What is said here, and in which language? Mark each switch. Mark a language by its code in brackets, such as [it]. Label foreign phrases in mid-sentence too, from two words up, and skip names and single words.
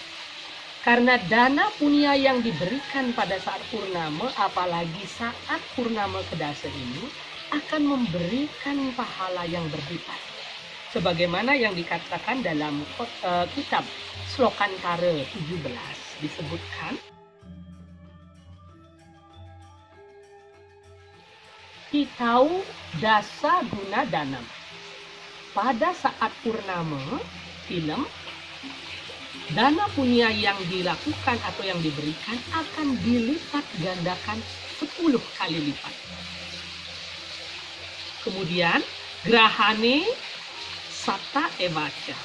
[id] Karena dana punya yang diberikan pada saat purnama, apalagi saat purnama kedasa ini, akan memberikan pahala yang berlipat. Sebagaimana yang dikatakan dalam kitab Slokantara 17 disebutkan, [sa] Hitau dasa guna danam. [id] Pada saat purnama film, dana punya yang dilakukan atau yang diberikan akan dilipat gandakan 10 kali lipat. [sa] Kemudian gerahane sata evaca.